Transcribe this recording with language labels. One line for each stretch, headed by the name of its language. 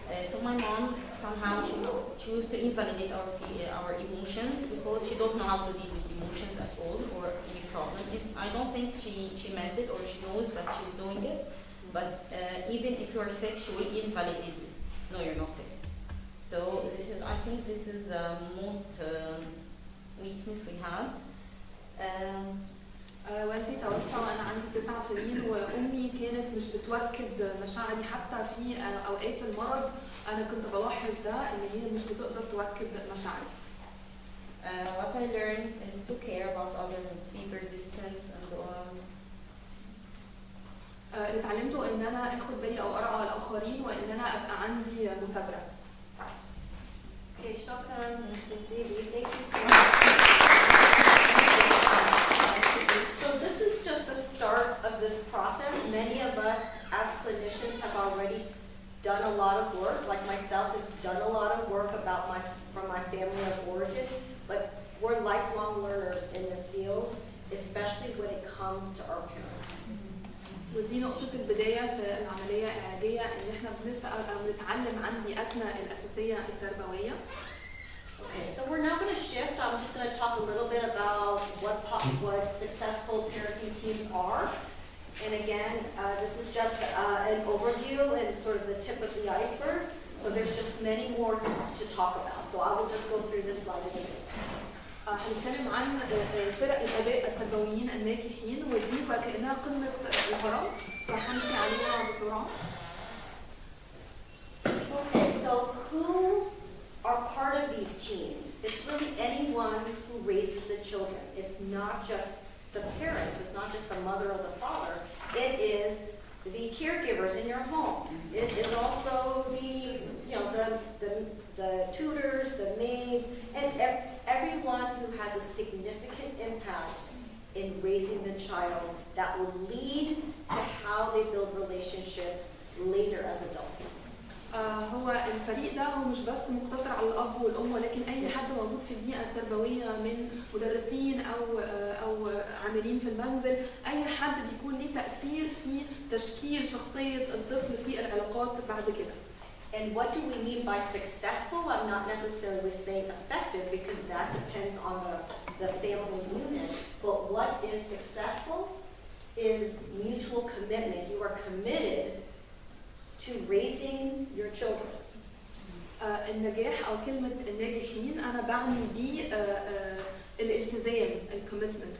English: So my mom somehow she chose to invalidate our emotions because she don't know how to deal with emotions at all or any problem. I don't think she meant it or she knows that she's doing it. But even if you are sick, she will invalidate this. No, you're not sick. So I think this is the most weakness we have.
Arabic: والدي توفى وانا عندي 9 سنين، وامي كانت مش بتوكد مشاعري حتى في اوقات المرض. انا كنت بلاحظ ده ان هي مش بتقدر توكد مشاعري.
English: What I learned is to care about others and be persistent and
Arabic: اللي اتعلمته ان انا اخد بالي او ارعى الاخرين، وان انا ابقى عندي مثابره.
English: Okay, shukran. Thank you so much. So this is just the start of this process. Many of us as clinicians have already done a lot of work, like myself has done a lot of work about from my family of origin, but we're lifelong learners in this field, especially when it comes to our parents.
Arabic: ودي نقطة البداية في العملية العلاجية، ان احنا بنسأل او بنتعلم عن بيئتنا الأساسية التربوية.
English: Okay, so we're now going to shift. I'm just going to talk a little bit about what successful parenting teams are. And again, this is just an overview and sort of the tip of the iceberg. So there's just many more to talk about. So I will just go through this slide a little bit.
Arabic: هنتكلم عن فرق الآباء التربويين الناجحين، ودي بقى كأنها قمة الهرم، فهنمشي عليها بسرعة.
English: Okay, so who are part of these teams? It's really anyone who raises the children. It's not just the parents. It's not just the mother or the father. It is the caregivers in your home. It is also the tutors, the maids, and everyone who has a significant impact in raising the child that will lead to how they build relationships later as adults.
Arabic: هو الفريق ده هو مش بس مقتصر على الاب والام، ولكن اي حد موجود في البيئه التربويه من مدرسين او عاملين في المنزل، اي حد بيكون ليه تاثير في تشكيل شخصيه الطفل في العلاقات بعد كده.
English: And what do we mean by successful? I'm not necessarily saying effective because that depends on the family unit. But what is successful is mutual commitment. You are committed to raising your children.
Arabic: النجاح او كلمه الناجحين انا بعني بيه الالتزام، الكوميتمنت.